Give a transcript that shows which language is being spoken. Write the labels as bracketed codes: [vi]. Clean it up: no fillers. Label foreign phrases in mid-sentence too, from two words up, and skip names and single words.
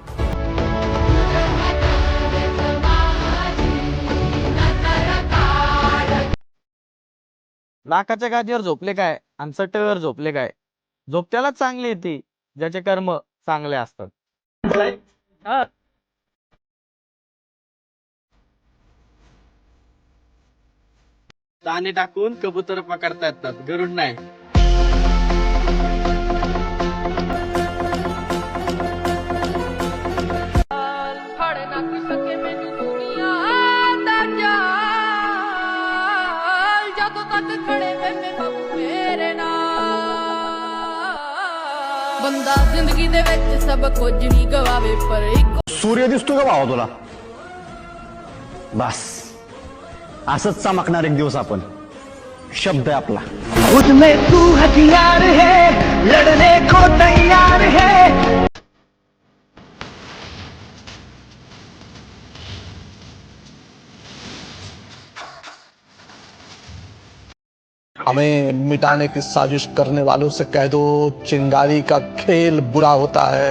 [mr] लाखाच्या गादीवर झोपले काय आणि चटईवर झोपले काय. झोप त्यालाच चांगली येते ज्याचे कर्म चांगले असतात. हा. दाणे टाकून कबूतर पकडता येतात, गरुड नाही. [pa] ਫੜ ਨਾ ਕੋਈ ਸਕੇ ਮੈਨੂੰ ਦੁਨੀਆ ਦਾ ਜਾਲ ਜਦੋਂ ਤੱਕ ਖੜੇ ਮੇਮੇ ਬਾਬੂ ਮੇਰੇ ਨਾਲ ਬੰਦਾ ਜ਼ਿੰਦਗੀ ਦੇ ਵਿੱਚ ਸਭ ਕੁਝ ਨਹੀਂ ਗਵਾਵੇ ਪਰ ਇੱਕ [mr] सूर्य दिसतो का भावा तुला? बस असंच चमकणार एक दिवस आपण. शब्द आहे आपला. [hi] उसमें तू हथियार है, लड़ने को तैयार है. हमें मिटाने की साजिश करने वालों से कह दो, चिंगारी का खेल बुरा होता है.